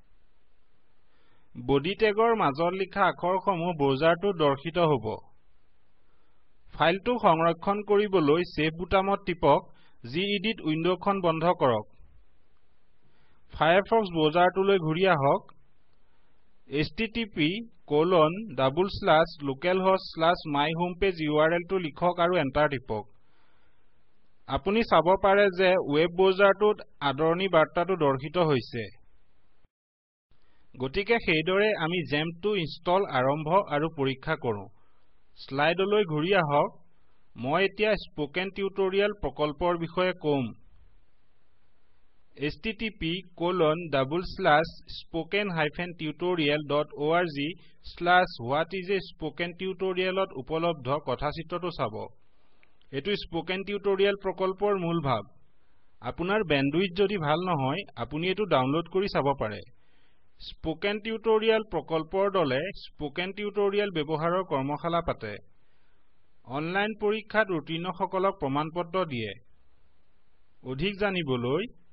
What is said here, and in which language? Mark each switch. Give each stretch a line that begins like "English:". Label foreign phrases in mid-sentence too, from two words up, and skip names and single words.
English: body tagৰ
Assamese: মাজত লিখা আখৰসমূহ ব্ৰাউজাৰটোত দৰ্শিত হ'ব ফাইলটো সংৰক্ষণ কৰিবলৈ সেভ বুটামত টিপক gedit উইন্ডোখন বন্ধ কৰক ফায়াৰফক্স ব্ৰাউজাৰটোলৈ ঘূৰি আহক http://localhost/myhomepage URL টো লিখক আৰু এন্টাৰ টিপক আপুনি চাব পাৰে যে
English: web browserটোত
Assamese: আদৰণি বাৰ্তাটো দৰ্শিত হৈছে গতিকে সেইদৰে আমি জেমটো ইনষ্টল আৰম্ভ আৰু পৰীক্ষা কৰো স্লাইডলৈ ঘূৰি আহক মই এতিয়া স্পোকেন টিউটোৰিয়েল প্ৰকল্পৰ বিষয়ে কম http://spoken-tutorial.org/whatisaspokentutorial ত উপলব্ধ কথাচিত্ৰটো চাব এটো স্পোকেন টিউটোৰিয়েল প্ৰকল্পৰ মূল ভাব আপোনাৰ বেণ্ডউইথ যদি ভাল নহয় আপুনি এটো ডাউনলোড কৰি চাব পাৰে স্পোকেন টিউটোৰিয়েল প্ৰকল্পৰ দলে স্পোকেন টিউটোৰিয়েল ব্যৱহাৰৰ কৰ্মশালা পাতে অনলাইন পৰীক্ষাত উত্তীৰ্ণসকলক প্ৰমাণপত্ৰ দিয়ে অধিক জানিবলৈ